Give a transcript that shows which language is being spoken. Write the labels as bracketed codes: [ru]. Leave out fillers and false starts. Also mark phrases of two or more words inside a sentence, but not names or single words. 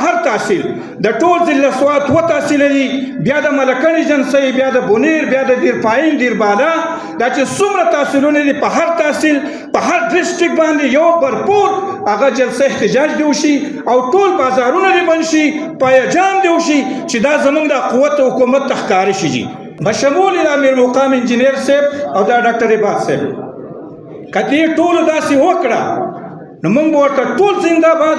[ps] تحصیل د ټول ضلع سوات و تحصیل دي بیا د ملکن ایجنسی بیا د بونیر بیا د دیر پایین دیر بالا دا چې څومره تحصیلونه دي په هر تحصیل په هر ډسټرکټ باندې یو برپور هغه جلسه احتجاج دی وشي او ټول بازارونه دي بند شي پایجام دی وشي چې دا زمونږ د قوت حکومت ته ښکاره شي جي بشمول د امیر مقام انجینیر صاحب او دا ډاکټر عباس صاحب که دې ټولو داسې وکړه نو موږ به ورته ټول زنده باد